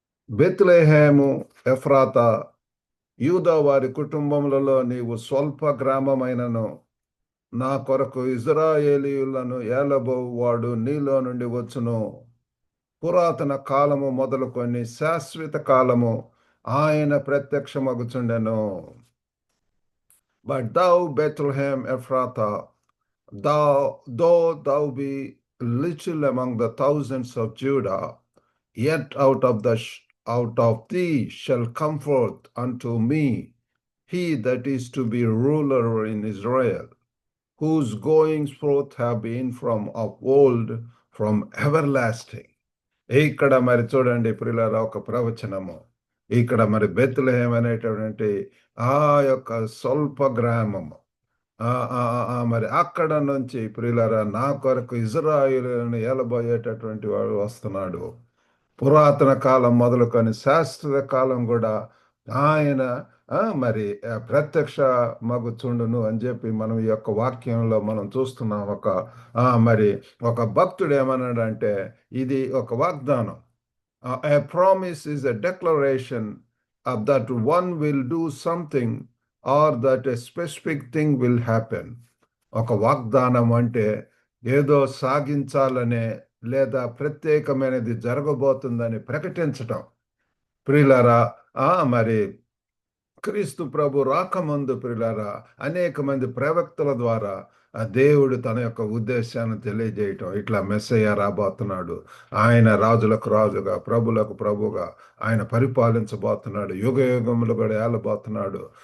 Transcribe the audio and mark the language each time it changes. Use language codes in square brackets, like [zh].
[te] బెత్లెహేము ఎఫ్రాతా, యూదా వారి కుటుంబములలో నీవు స్వల్ప గ్రామమైనను నా కొరకు ఇజ్రాయేలీయులను ఏలబోవాడు నీలో నుండి వచ్చును. పురాతన కాలము మొదలుకొని శాశ్వత కాలము ఆయన ప్రత్యక్షమగుచుండెను. [en] But thou, Bethlehem Ephrathah, though thou be little among the thousands of Judah, yet out of thee shall come forth unto me he that is to be ruler in Israel, whose goings forth have been from of old, from everlasting. [te] ఇక్కడ మరి చూడండి ప్రియులారా, ఒక ప్రవచనము. ఇక్కడ మరి Bethlehem అనేటటువంటి ఆ యొక్క స్వల్ప గ్రామము, మరి అక్కడ నుంచి ప్రియులారా నా కొరకు ఇజ్రాయేలును ఏలబోయేటటువంటి వాడు వస్తున్నాడు. పురాతన కాలం మొదలుకొని శాశ్వత కాలం కూడా ఆయన మరి ప్రత్యక్ష మగుచుండును అని చెప్పి మనం ఈ యొక్క వాక్యంలో మనం చూస్తున్నాం. మరి ఒక భక్తుడు ఏమన్నాడంటే ఇది ఒక వాగ్దానం. [en] A promise is a declaration of that one will do something or that a specific thing will happen. [te] ఒక వాగ్దానం అంటే ఏదో సాగించాలనే లేదా ప్రత్యేకమైనది జరగబోతుందని ప్రకటించటం. ప్రియులారా, మరి క్రీస్తు ప్రభు రాకముందు ప్రియులారా అనేక మంది ప్రవక్తల ద్వారా దేవుడు తన యొక్క ఉద్దేశాన్ని తెలియజేయటం, ఇట్లా మెస్సయ్య రాబోతున్నాడు, ఆయన రాజులకు రాజుగా ప్రభులకు ప్రభుగా ఆయన పరిపాలించబోతున్నాడు, యుగ యుగములు కూడా ఏలబోతున్నాడు.